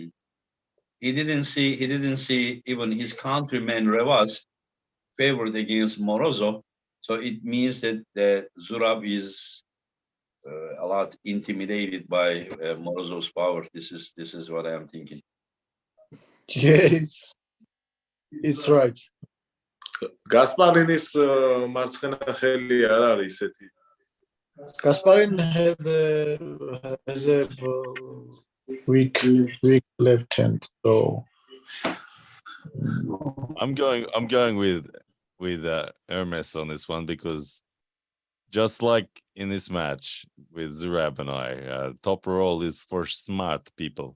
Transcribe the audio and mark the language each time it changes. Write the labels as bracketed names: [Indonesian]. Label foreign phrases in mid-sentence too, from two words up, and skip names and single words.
[English] He didn't see even his countryman Revas favored against Morozov, so it means that Zurab is a lot intimidated by Morozov's power. This is what I am thinking. Yeah, it's right. [Georgian] Gasparinis მარცხენა ხელი არ არის ისეთი. [English] Gasparini has a weak left hand, so I'm going with Hermes on this one because just like in this match with Zurab and I, top roll is for smart people.